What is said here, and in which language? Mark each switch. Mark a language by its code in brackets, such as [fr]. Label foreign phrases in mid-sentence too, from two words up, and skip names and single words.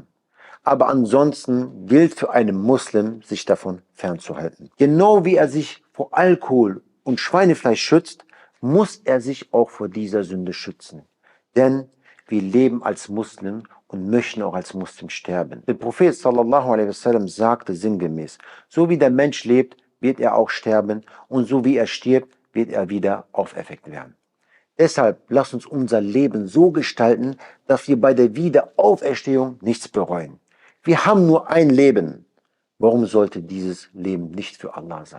[de] Aber ansonsten gilt für einen Muslim, sich davon fernzuhalten. Genau wie er sich vor Alkohol und Schweinefleisch schützt, muss er sich auch vor dieser Sünde schützen. Denn wir leben als Muslim und möchten auch als Muslim sterben. Der Prophet [ar] صلى الله عليه وسلم [de] sagte sinngemäß, so wie der Mensch lebt, wird er auch sterben und so wie er stirbt, wird er wieder auferweckt werden. Deshalb lasst uns unser Leben so gestalten, dass wir bei der Wiederauferstehung nichts bereuen. Wir haben nur ein Leben. Warum sollte dieses Leben nicht für Allah sein?